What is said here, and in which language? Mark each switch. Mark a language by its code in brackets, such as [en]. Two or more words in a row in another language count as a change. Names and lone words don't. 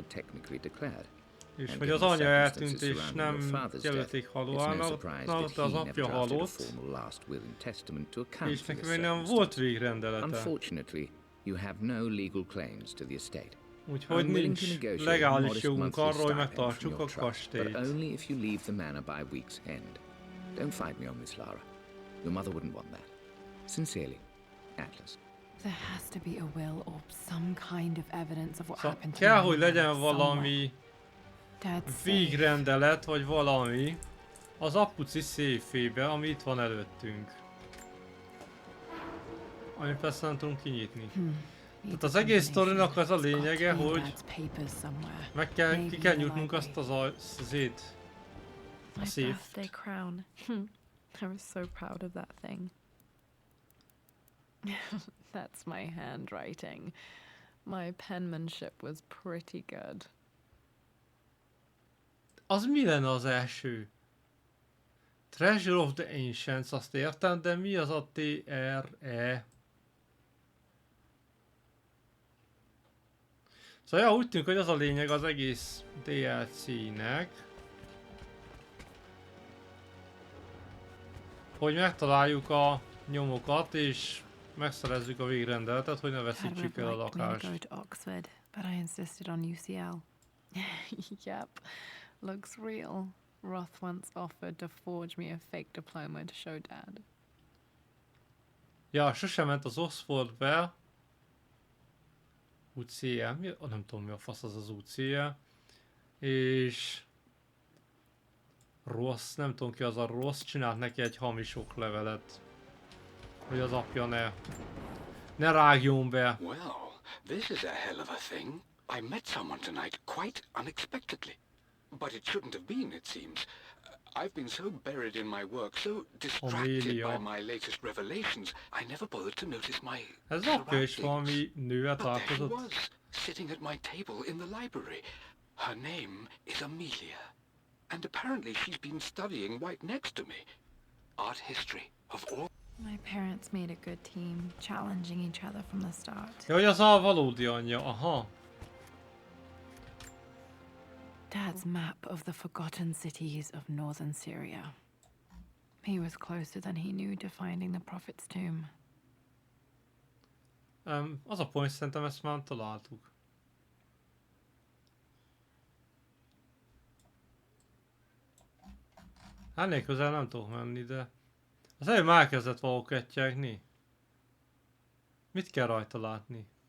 [hu] És hogy az anya eltűnt és nem jelölték halálnak, de az apja halott, és neki még nem volt végrendelete. Úgyhogy nincs legális jogunk arra, hogy megtartsuk a kastélyt. [en] Your mother wouldn't want that. Sincerely, Atlas. There has to be a will or some kind of evidence of what happened to [hu] kell, hogy legyen valami végrendelet, vagy valami az apuci széfébe, ami itt van előttünk. Ami persze nem tudunk kinyitni. Tehát az egész sztorinak az a lényege, hogy ki kell nyitnunk azt a széft. [en] I was so proud of that thing. That's my handwriting. My penmanship was pretty good. [hu] Az mi lenne az első? Treasure of the Ancients, azt értem, de mi az a TRE? Szóval ja, úgy tűnik, hogy az a lényeg az egész DLC-nek, hogy megtaláljuk a nyomokat és megszerezzük a végrendeletet, hogy ne veszítsük el a lakást. [en] But I insisted on UCL. Yep, looks real. Roth once offered to forge me a fake diploma to show Dad. [hu] Ja, sosem ment az Oxfordbe. UCL, nem tudom mi a fasz az UCL. És... Rossz, nem tudom ki az a rossz, csinált neki egy hamis oklevelet. Hogy az apja ne rágjon be. [en] Well, this is a hell of a thing. I met someone tonight quite unexpectedly. But it shouldn't have been, it seems. I've been so buried in my work, so distracted by my latest revelations, I never bothered to notice my surroundings. But there she was, sitting at my table in the library. Her name is Amelia. And apparently she's been studying right next to me. Art history of all... My parents made a good team, challenging each other from the start. [hu] Ja, hogy az a valódi anyja, aha. [en] Dad's map of the forgotten cities of northern Syria. He was closer than he knew to finding the prophet's tomb. [hu] Az a pont, szerintem ezt már találtuk. Ennél közel nem tudok menni, de... Az előbb már elkezdett valahol kettyegni. Mit kell rajta látni?